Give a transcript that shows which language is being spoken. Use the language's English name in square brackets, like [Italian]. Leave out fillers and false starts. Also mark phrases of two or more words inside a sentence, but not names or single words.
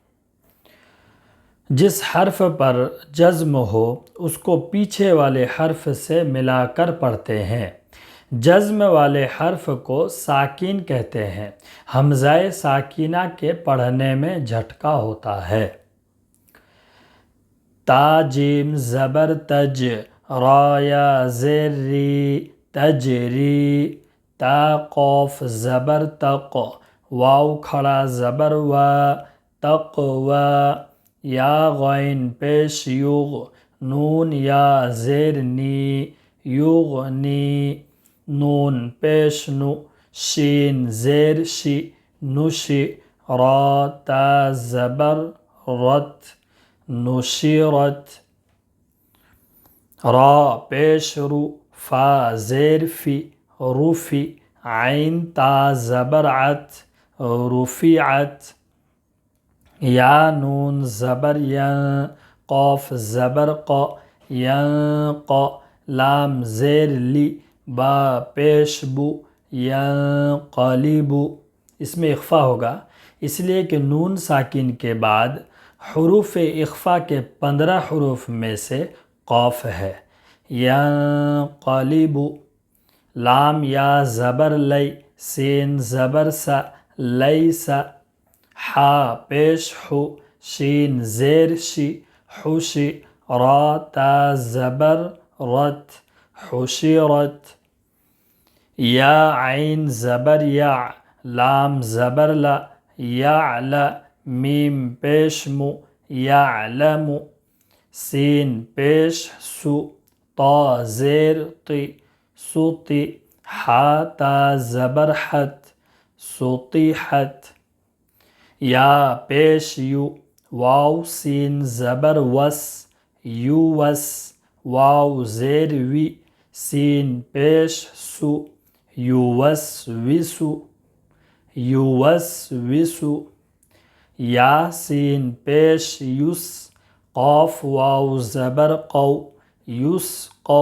[Urdu] جس حرف پر جزم ہو اس کو پیچھے والے حرف سے ملا کر پڑھتے ہیں۔ جزم والے حرف کو ساکن کہتے ہیں۔ حمزہ ساکینہ کے پڑھنے میں جھٹکا ہوتا ہے۔ تا جیم زبر تج، را یا زیر ری، تجری. تا قوف زبر تق، واو کھڑا زبر و، تقوی. یا غین پیش یوغ، نون یا زیر نی، یغنی. نون پیش نو، شین زیر شی، نشی. را تا زبر رت، نشرت. را پیش رو، فا زیر فی، رفی. عین تا زبر عت، رفعت. یا نون زبر ین، قاف زبر ق، ینق. لام زیر لی، با پیش بو، ینقلب. اس میں اخفا ہوگا اس لیے کہ نون ساکن کے بعد حروف اخفا کے 15 حروف میں سے قاف ہے. ینقلب. لام یا زبر لی، سین زبر سا، لیس. حا پیش حو، شین زیر شی، حشی. را تا زبر رت، حشرت. یا عین زبر یا، لام زبر لا، یعل. میم پیش مو، یعلم. سین پیش سو، طا زیر طی، سطی. حا تا زبر حت، سطیحت. یا پیش یو، واو سین زبر وس، یووس. واو زیر وی، سین پیش سو، یووسوس، یووسوس. یا سین پیش یس، قاف واو زبر قو، یسقو.